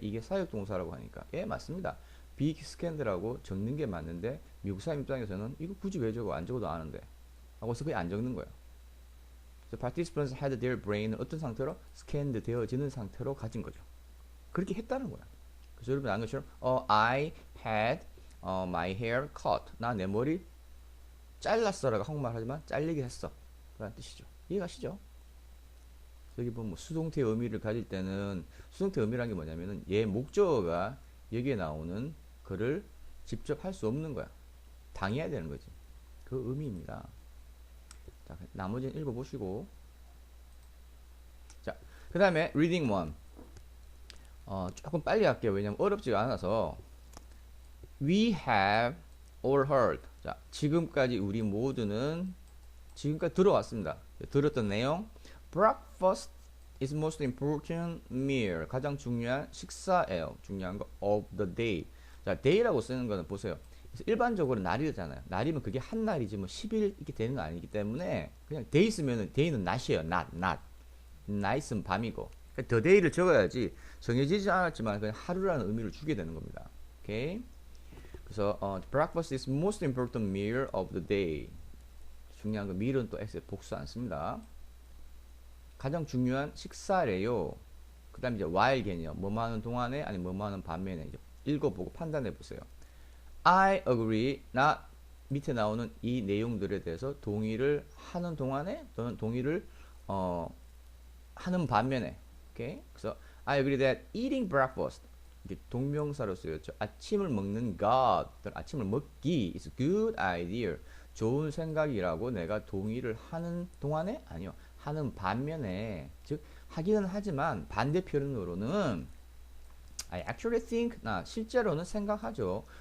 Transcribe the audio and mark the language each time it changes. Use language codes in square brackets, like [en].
[ko] 이게 사역동사라고 하니까. 예, 맞습니다. be scanned라고 적는 게 맞는데 미국 사람 입장에서는 이거 굳이 왜 적어? 안 적어도 아는데. 하고서 그냥 안 적는 거예요. [en] So participants had their brain을 [ko] 어떤 상태로? scanned 되어지는 상태로 가진 거죠. 그렇게 했다는 거야. 그래서 여러분 아는 것처럼 [en] I had my hair cut. [ko] 나 내 머리 잘랐어라고 한국말 하지만 잘리게 했어. 그런 뜻이죠. 이해가시죠? 여기 보면 뭐 수동태 의미를 가질 때는 수동태 의미라는 게 뭐냐면은 얘 목적어가 여기에 나오는 글을 직접 할 수 없는 거야. 당해야 되는 거지. 그 의미입니다. 자, 나머지는 읽어보시고. 자, 그 다음에 reading one. 조금 빨리 할게요. 왜냐면 어렵지가 않아서. [en] We have all heard. [ko] 자, 지금까지 우리 모두는 지금까지 들어왔습니다. 들었던 내용. [en] Breakfast is most important meal. [ko] 가장 중요한 식사예요. 중요한 거 [en] of the day. [ko] 자, day라고 쓰는 거는 보세요. 일반적으로 날이잖아요. 날이면 그게 한 날이지 뭐 10일 이렇게 되는 거 아니기 때문에 그냥 day 쓰면은 day는 낮이에요. [en] not. night은 밤이고. [ko] 그러니까 the day를 적어야지 정해지지 않았지만 그냥 하루라는 의미를 주게 되는 겁니다. 오케이? [en] 그래서 breakfast is most important meal of the day. [ko] 중요한 거 meal은 또 x에 복수 안 씁니다. 가장 중요한 식사래요. 그 다음에 이제 while 개념. 뭐뭐 하는 동안에 아니 뭐뭐 하는 반면에 이제 읽어보고 판단해 보세요. [en] I agree. [ko] 나 밑에 나오는 이 내용들에 대해서 동의를 하는 동안에 또는 동의를 하는 반면에. 오케이? [en] 그래서 I agree that eating breakfast [ko] 이게 동명사로 쓰였죠. 아침을 먹는 것, 아침을 먹기 [en] is a good idea. [ko] 좋은 생각이라고 내가 동의를 하는 동안에 아니요. 하는 반면에 즉 하기는 하지만 반대 표현으로는 [en] I actually think [ko] 나 실제로는 생각하죠.